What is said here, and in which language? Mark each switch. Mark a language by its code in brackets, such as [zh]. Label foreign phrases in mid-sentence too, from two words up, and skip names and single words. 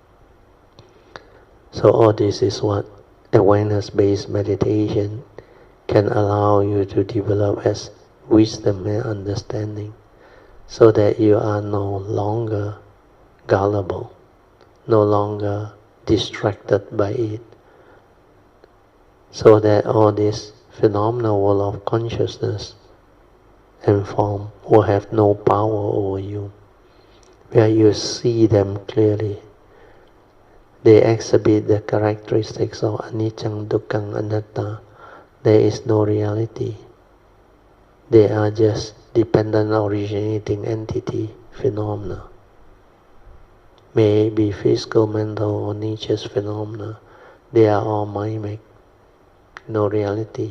[en] So all this is what awareness-based meditation can allow you to develop as wisdom and understanding, so that you are no longer gullible, no longer distracted by it, so that all this phenomenal world of consciousness and form will have no power over you, where you see them clearly. They exhibit the characteristics of [pi] anicca, dukkha, anatta. [en] There is no reality. They are just dependent originating entity, phenomena. May it be physical, mental, or nature's phenomena. They are all mind-made. No reality.